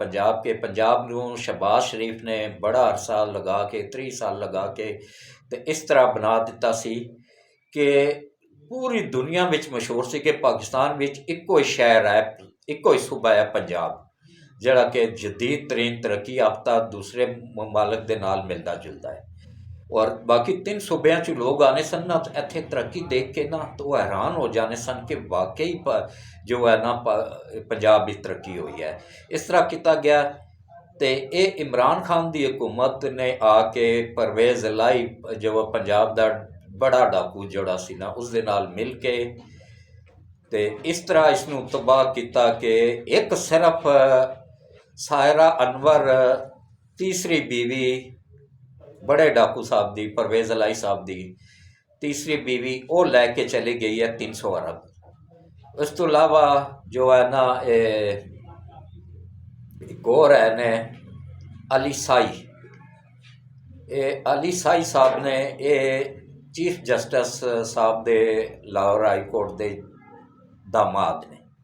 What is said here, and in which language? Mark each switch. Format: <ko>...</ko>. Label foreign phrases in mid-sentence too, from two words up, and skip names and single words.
<pa>پنجاب نوں شہباز شریف نے بڑا عرصہ لگا کے، 30 سال لگا کے تے اس طرح بنا دیتا سی کہ پوری دنیا وچ مشہور سی کہ پاکستان وچ ایکو ہی شہر ہے، ایکو ہی صوبہ ہے پنجاب، جڑا کہ جدید ترین ترقی یافتہ دوسرے ممالک دے نال ملدا جلدا ہے، اور باقی 3 صوبیاں چ لوگ آنے سن نا، تو ایتھے ترقی دیکھ کے نا تو وہ حیران ہو جانے سن کہ واقعی جو ہے نا پنجاب بھی ترقی ہوئی ہے۔ اس طرح کیتا گیا تے اے عمران خان دی حکومت نے آ کے پرویز الہی جو پنجاب دا بڑا ڈاکو جوڑا سی نا، اس دے نال مل کے تے اس طرح اس نو تباہ کیتا کہ ایک صرف ਸਾਇਰਾ ਅਨਵਰ ਤੀਸਰੀ ਬੀਵੀ ਬੜੇ ਡਾਕੂ ਸਾਹਿਬ ਦੀ, ਪਰਵੇਜ਼ ਅਲਾਈ ਸਾਹਿਬ ਦੀ ਤੀਸਰੀ ਬੀਵੀ, ਉਹ ਲੈ ਕੇ ਚਲੀ ਗਈ ਹੈ 300 ਅਰਬ। ਇਸ ਤੋਂ ਇਲਾਵਾ ਜੋ ਹੈ ਨਾ ਇੱਕ ਹੋਰ ਹੈ ਨੇ ਅਲੀ ਸਾਈ, ਇਹ ਅਲੀ ਸਾਈ ਸਾਹਿਬ ਨੇ, ਇਹ ਚੀਫ ਜਸਟਿਸ ਸਾਹਿਬ ਦੇ ਲਾਹੌਰ ਹਾਈ ਕੋਰਟ ਦੇ ਦਾਮਾਦ ਨੇ।</pa>